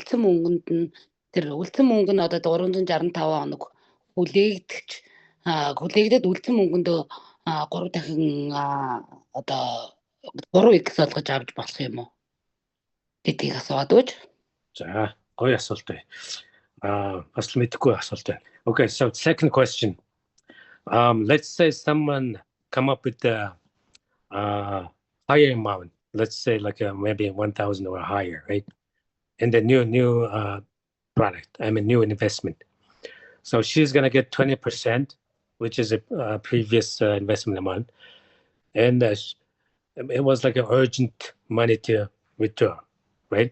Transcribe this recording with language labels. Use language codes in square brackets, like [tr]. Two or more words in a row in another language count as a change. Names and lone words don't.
[mn] Үлдсэн мөнгөнд нь тэр үлдсэн мөнгө нь 365 хоног хүлээгдээд үлдсэн мөнгөндөө 3 дахин 3x олгож авч болох юм уу? Гэдгийг асууад өгч. За, гоё асуулт бай. Бас мэдхгүй асуулт байна. [en] Okay, so second question. Let's say someone come up with a higher amount. Let's say like maybe 1,000 or higher, right? And the new product, new investment. So she's gonna get 20%, which is a previous investment amount, and it was like an urgent money to withdraw, right?